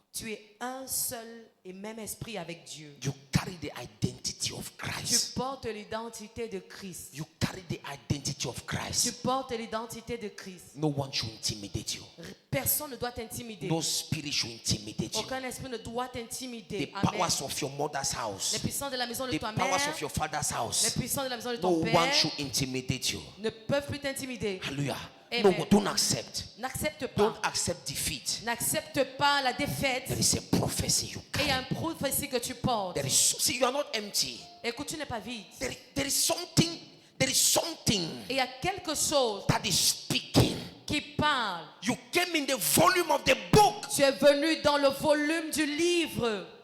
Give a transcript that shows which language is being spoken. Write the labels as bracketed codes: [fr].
[fr] Tu es un seul et même esprit avec Dieu. [en] You carry the identity of Christ. [fr] Tu portes l'identité de Christ. [en] You carry the identity of Christ. [fr] Tu portes l'identité de Christ. [en] No one should intimidate you. [fr] Personne ne doit t'intimider. [en] No spirit should intimidate you. [fr] Aucun esprit ne doit t'intimider. [en] The powers of your mother's house. [fr] Les puissances de la maison de ta [en] The [fr] mère. [en] powers of your father's [fr] Les [en] house. [fr] puissances de la maison de [en] No [fr] ton père. [en] one should intimidate you. [fr] Ne peuvent plus t'intimider. [en] Hallelujah. Amen. No, don't accept. [fr] N'accepte pas. [en] Don't accept defeat. [fr] N'accepte pas la défaite. [en] There is a prophecy you [fr] Et il y a [en] carry. [fr] une prophétie que tu portes. [en] There is, see, you are not empty. [fr] Écoute, tu n'es pas vide. [en] There is something. There is something [fr] Et il y a quelque chose [en] that is speaking. [fr] qui parle. [en] You came in the volume of the book [fr] Tu es venu dans le volume du livre